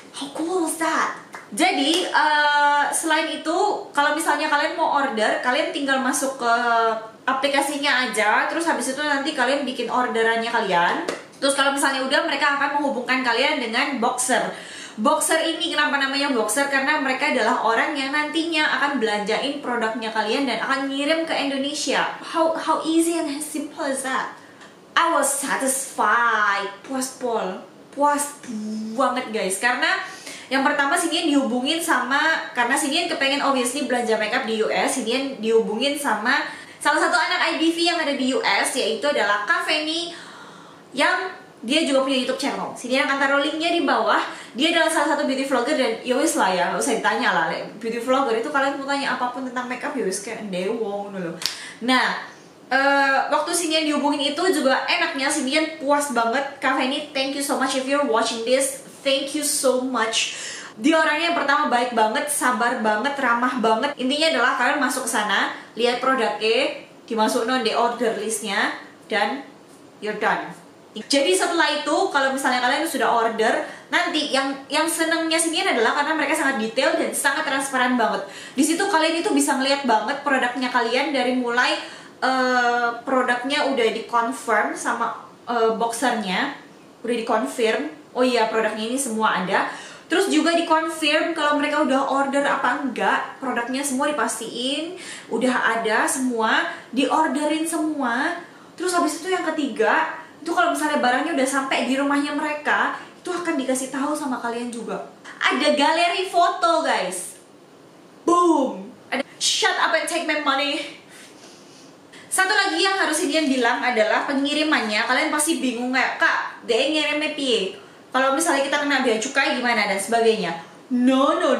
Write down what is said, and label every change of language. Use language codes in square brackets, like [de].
[en] How cool is that? [id] Jadi selain itu, kalau misalnya kalian mau order, kalian tinggal masuk ke aplikasinya aja. Terus habis itu nanti kalian bikin orderannya kalian. Terus kalau misalnya udah, mereka akan menghubungkan kalian dengan boxer. Boxer ini kenapa namanya boxer? Karena mereka adalah orang yang nantinya akan belanjain produknya kalian dan akan ngirim ke Indonesia. [en] How easy and simple is that? I was satisfied, [id] puas banget guys. Karena yang pertama Sinian dihubungin sama, karena Sinian kepengen obviously belanja makeup di US. Sinian dihubungin sama salah satu anak IBV yang ada di US, yaitu adalah Kaveni, yang dia juga punya YouTube channel. Sini akan taruh linknya di bawah. Dia adalah salah satu beauty vlogger dan yowis lah ya, gak usah ditanya lah. Beauty vlogger itu kalian mau tanya apapun tentang makeup yowis kayak dewo dulu. Nah, waktu Sinian dihubungin itu juga enaknya, Sinian puas banget. [en] Kaveni, thank you so much if you're watching this. Thank you so much. [id] Dia orangnya yang pertama baik banget, sabar banget, ramah banget. Intinya adalah kalian masuk ke sana, lihat produknya, dimasukin di order listnya, dan [en] you're done. [id] Jadi setelah itu, kalau misalnya kalian sudah order, nanti yang senangnya Sinian adalah karena mereka sangat detail dan sangat transparan banget. Di situ kalian itu bisa ngeliat banget produknya kalian dari mulai produknya udah dikonfirm sama boxernya, udah dikonfirm. Oh iya, produknya ini semua ada. Terus juga dikonfirm kalau mereka udah order apa enggak, produknya semua dipastiin udah ada semua, diorderin semua. Terus habis itu yang ketiga, itu kalau misalnya barangnya udah sampai di rumahnya mereka, itu akan dikasih tahu sama kalian juga. Ada galeri foto guys. Boom. Ada [en] shut up and take my money. [id] Satu lagi yang harus Sinian bilang adalah pengirimannya. Kalian pasti bingung kayak, Kak, dia ngirimnya piye? Kalau misalnya kita kena bea cukai gimana dan sebagainya. No.